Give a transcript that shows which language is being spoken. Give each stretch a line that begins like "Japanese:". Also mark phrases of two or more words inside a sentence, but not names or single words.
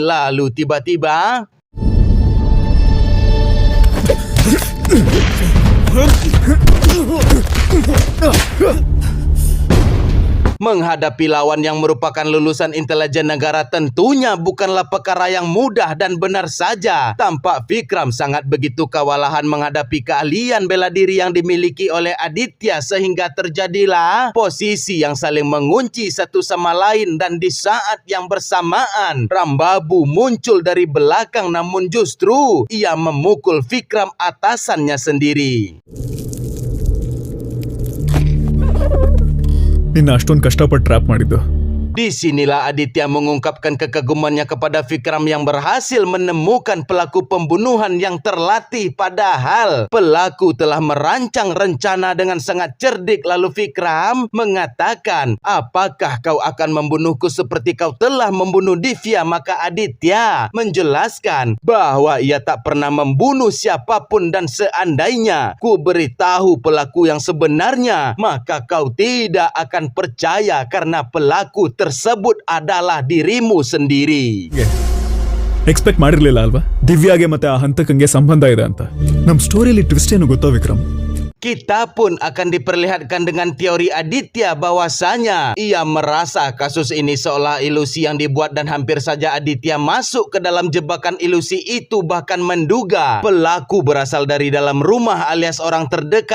Indonesian: Lalu tiba-tiba menghadapi lawan yang merupakan lulusan intelijen negara tentunya bukanlah perkara yang mudah, dan benar saja tampak Vikram sangat begitu kewalahan menghadapi keahlian bela diri yang dimiliki oleh Aditya, sehingga terjadilah posisi yang saling mengunci satu sama lain. Dan di saat yang bersamaan Rambabu muncul dari belakang, namun justru ia memukul Vikram atasannya sendiri.
Kannada: ನಿನ್ನ ಅಷ್ಟೊಂದು ಕಷ್ಟಪಟ್ಟು ಟ್ರ್ಯಾಪ್ ಮಾಡಿದ್ದು.
Indonesian: Disinilah Aditya mengungkapkan kekagumannya kepada Vikram yang berhasil menemukan pelaku pembunuhan yang terlatih, padahal pelaku telah merancang rencana dengan sangat cerdik. Lalu Vikram mengatakan, apakah kau akan membunuhku seperti kau telah membunuh Divya? Maka Aditya menjelaskan bahwa ia tak pernah membunuh siapapun, dan seandainya ku beritahu pelaku yang sebenarnya, maka kau tidak akan percaya karena pelaku tersebut adalah dirimu sendiri.
Kannada: ಎಕ್ಸ್ಪೆಕ್ಟ್ ಮಾಡಿರ್ಲಿಲ್ಲ ಅಲ್ವಾ ದಿವ್ಯಾಗೆ ಮತ್ತೆ ಆ ಹಂತಕಂಗೆ ಸಂಬಂಧ ಇದೆ ಅಂತ. ನಮ್ಮ ಸ್ಟೋರಿಯಲ್ಲಿ ಟ್ವಿಸ್ಟ್ ಏನು ಗೊತ್ತಾ ವಿಕ್ರಮ್?
Indonesian: Kita pun akan diperlihatkan dengan teori Aditya bahwasanya ia merasa kasus ini seolah ilusi yang dibuat, dan hampir saja Aditya masuk ke dalam jebakan ilusi itu, bahkan menduga pelaku berasal dari dalam rumah alias orang terdekat.